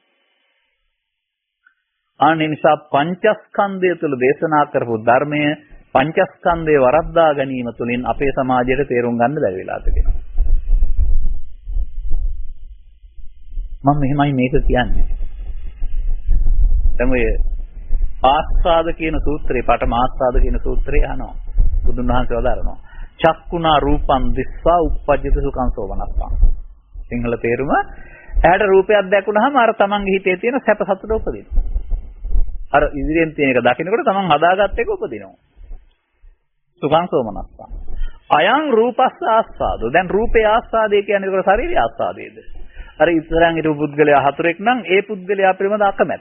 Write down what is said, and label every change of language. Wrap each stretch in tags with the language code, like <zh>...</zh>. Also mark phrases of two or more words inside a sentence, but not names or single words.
<si>ආනි නිසා පංචස්කන්ධය තුළ දේශනා කරපු ධර්මය පංචස්කන්ධය වරද්දා ගැනීම තුළින් අපේ සමාජයට තේරුම් ගන්න බැරි වෙලා තිබෙනවා. මම මෙහෙමයි මේක කියන්නේ. දැන් ඔය ආස්වාද කියන සූත්‍රේ පඨම ආස්වාද කියන සූත්‍රේ අහනවා. බුදුන් වහන්සේ වදාරනවා.</si> <pi>චක්කුණා රූපං දිස්වා uppajjata සුඛං සෝමනස්සං.</pi> <si>සිංහල තේරුම ඇහැට රූපයක් දැකුණාම අර තමන්ගේ හිතේ තියෙන සැප සතුට උපදිනවා. අර ඉදිරියෙන් තියෙන එක දකින්නකොට තමන් හදාගත්ත එක උපදිනවා.</si> <pi>සුඛං සෝමනස්සං. අයං රූපස්ස ආස්වාදෝ.</pi> <si>දැන් රූපේ ආස්වාදේ කියන්නේ ඒක ශරීරයේ ආස්වාදේද? අර ඉස්සරහන් හිටපු පුද්ගලයා හතුරෙක් නම් ඒ පුද්ගලයා පිළිබඳ අකමැත්ත.</si>